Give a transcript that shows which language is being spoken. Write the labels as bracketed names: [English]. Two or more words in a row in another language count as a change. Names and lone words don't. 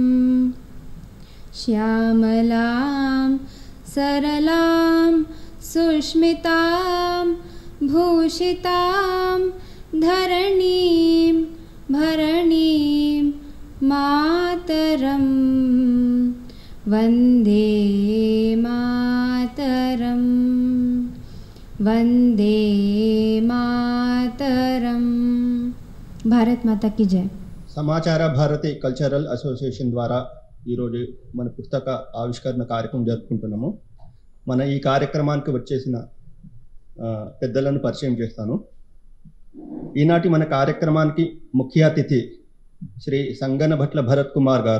[Sanskrit] श्यामलां सरलां सुष्मितां भूषितां धरणीं भरणीं मातरं वन्दे मातरं वन्दे मातरं। [Hindi] भारत माता की जय। [Telugu] సమాచార భారతి కల్చరల్ అసోసియేషన్ ద్వారా ఈరోజు మన పుస్తక ఆవిష్కరణ కార్యక్రమం జరుపుకుంటున్నాము. మన ఈ కార్యక్రమానికి వచ్చేసిన పెద్దలను పరిచయం చేస్తాను. ఈనాటి మన కార్యక్రమానికి ముఖ్య అతిథి శ్రీ సంగనభట్ల భరత్ కుమార్ గారు.